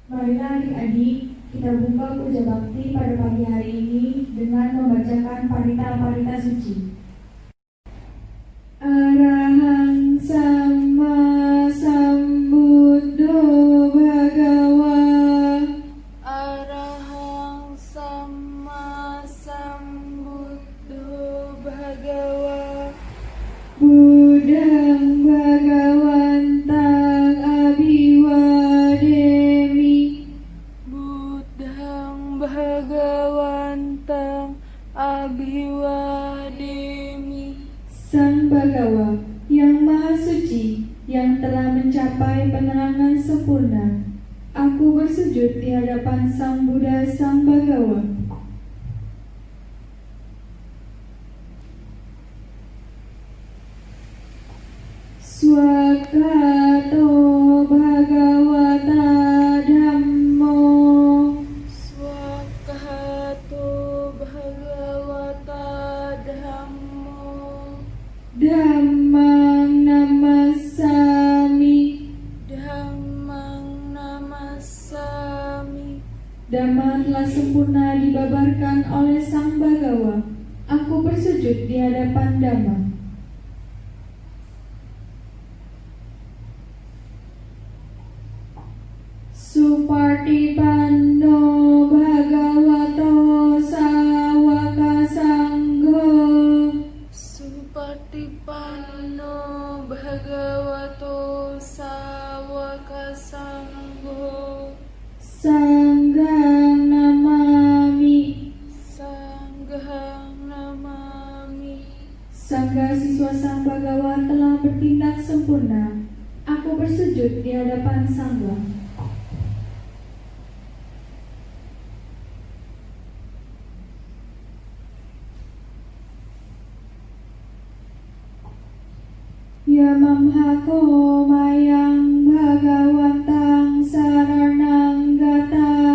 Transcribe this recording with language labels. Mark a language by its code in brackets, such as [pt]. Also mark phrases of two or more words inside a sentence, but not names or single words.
[id] Marilah adik-adik kita buka puja bakti pada pagi hari ini dengan membacakan parita-parita suci. [pi] Arahang Sama Sambuddho Bhagawa. Arahang Sama Sambuddho Bhagawa. Buddhang Bhagawantang Abhiwademi. Buddhang Bhagawantang Abhiwademi. [id] Sang Bhagawa yang Maha Suci, yang telah mencapai penerangan sempurna, aku bersujud di hadapan Sang Buddha Sang Bhagawa. [pi] Swakato Bhagavata Dhammo. Swakato Bhagavata Dhammo. Dhammang Namassami. Dhammang Namassami. [id] Dhamma telah sempurna dibabarkan oleh Sang Bhagawa. Aku bersujud di hadapan Dhamma. [pi] Supartipanno Bhagavato Sawaka Sangho. Supatipanno Bhagavato Sawaka Sangho. Sanghang Namami. Sanghang Namami. [id] Sangga siswa Sang Bhagawa telah bertindak sempurna. Aku bersujud di hadapan Sangga. [pi] Yamamhako mayang Bhagawantang saranang gata.